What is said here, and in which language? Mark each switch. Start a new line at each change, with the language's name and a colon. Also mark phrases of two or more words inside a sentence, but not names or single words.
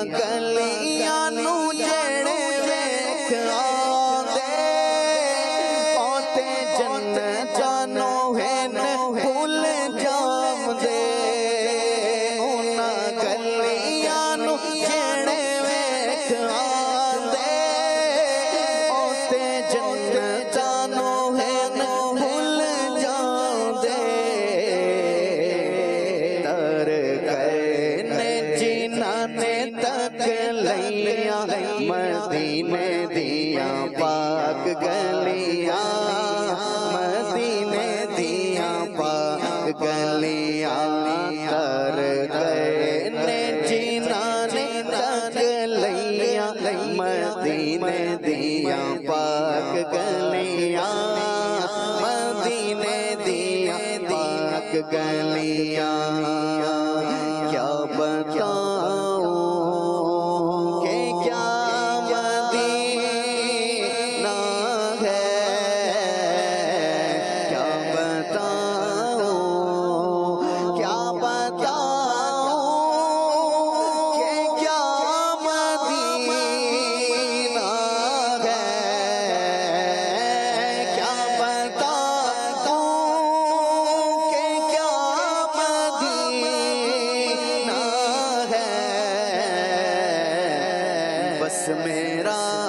Punjabi: گلیاں نو جڑے ویکھ آندے اوتے جنت جانو ہن بھول جاندے انہاں گلیاں نو جڑے ویکھ آندے اوتے جنت جانو ہن بھول جاندے تر گئے نے جنہاں نے تک لیاں مدینے دیاں پاک گلیاں مدینے دیاں پاک گلیاں تر گئے نے جنہاں نے تک لیاں مدینے دیاں پاک گلیاں مدینے دیاں پاک گلیاں
Urdu: کیا بتاؤں کہ کیا مدینہ ہے کیا بتاؤں کیا بتاؤں کہ کیا مدینہ ہے کیا بتاؤں کہ کیا مدینہ ہے بس میرا